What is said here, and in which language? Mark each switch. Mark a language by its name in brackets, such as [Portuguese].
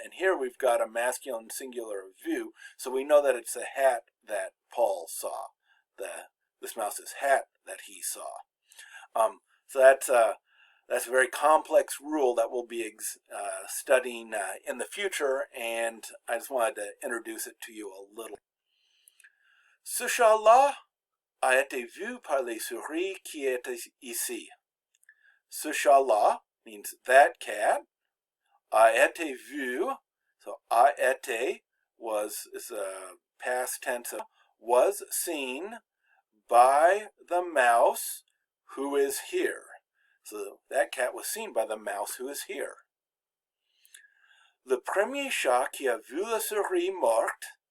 [English] And here we've got a masculine singular view, so we know that it's the hat that Paul saw. This mouse's hat that he saw. So that's a very complex rule that we'll be studying in the future, and I just wanted to introduce it to you a little. [French] Ce chat-là a été vu par les souris qui étaient ici. Ce chat-là [English] means that cat. [French] A été vu, [English] so a été is a past tense of was seen by the mouse who is here. So that cat was seen by the mouse who is here. [French] Le premier chat qui a vu la souris morte.